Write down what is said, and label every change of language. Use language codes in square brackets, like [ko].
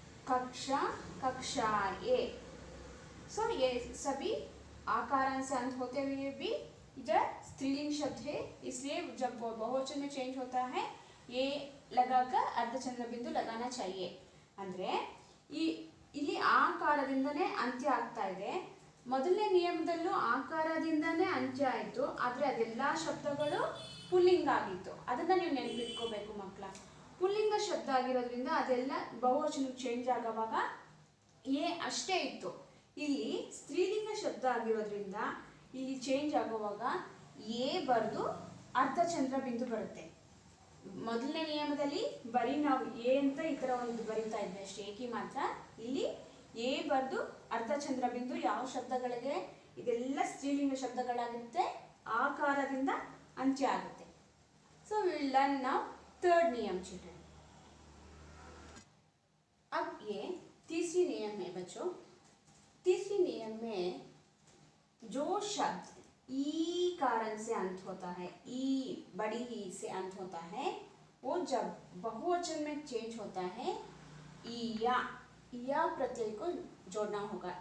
[hi] कक्षाएं. सो ये सभी आकारांत से अंत होते हुए भी इधर स्त्रीलिंग शब्द है, इसलिए जब बहुवचन में चेंज होता है ये लगाकर अर्धचंद्र बिंदु लगाना चाहिए. [kn] ಅಂದರೆ ಇಲ್ಲಿ ಆಕಾರದಿಂದನೇ ಅಂತ್ಯ ಆಗ್ತಾ ಇದೆ. ಮೊದಲನೇ ನಿಯಮದಲ್ಲೂ ಆಕಾರದಿಂದನೇ ಅಂತ್ಯ ಆಯಿತು, ಆದರೆ ಅದೆಲ್ಲ ಶಬ್ದಗಳು ಪುಲ್ಲಿಂಗ ಆಗಿತ್ತು. ಅದನ್ನು ನೀವು ನೆನಪಿಟ್ಕೋಬೇಕು ಮಕ್ಕಳ. ಪುಲ್ಲಿಂಗ ಶಬ್ದ ಆಗಿರೋದ್ರಿಂದ ಅದೆಲ್ಲ ಬಹುವಚನಕ್ಕೆ ಚೇಂಜ್ ಆಗುವಾಗ ಅಷ್ಟೇ ಇತ್ತು. ಇಲ್ಲಿ ಸ್ತ್ರೀಲಿಂಗ ಶಬ್ದ ಆಗಿರೋದ್ರಿಂದ ಇಲ್ಲಿ ಚೇಂಜ್ ಆಗುವಾಗ ಬರೆದು ಅರ್ಧಚಂದ್ರ ಬಿಂದು ಬರುತ್ತೆ. ಮೊದಲನೇ ನಿಯಮದಲ್ಲಿ ಬರೀ ನಾವು ಅಂತ ಈ ಥರ ಒಂದು ಬರೀತಾ ಇದ್ವಿ ಅಷ್ಟೇ, ಏಕಿ ಮಾತ್ರ. ಇಲ್ಲಿ ಬರೆದು ಅರ್ಧಚಂದ್ರ ಬಿಂದು ಯಾವ ಶಬ್ದಗಳಿಗೆ ಇದೆಲ್ಲ ಸ್ತ್ರೀಲಿಂಗ ಶಬ್ದಗಳಾಗಿರುತ್ತೆ, ಆಕಾರದಿಂದ ಅಂತ್ಯ ಆಗುತ್ತೆ. [en] So will learn now third नियम children. [hi] अब ये तीसरी नियम है बच्चों. तीसरी नियम में जो शब्द ई कारण से अंत होता है, बड़ी ई से अंत होता है, वो जब बहुवचन में चेंज होता है या प्रत्यय को जोड़ना होगा.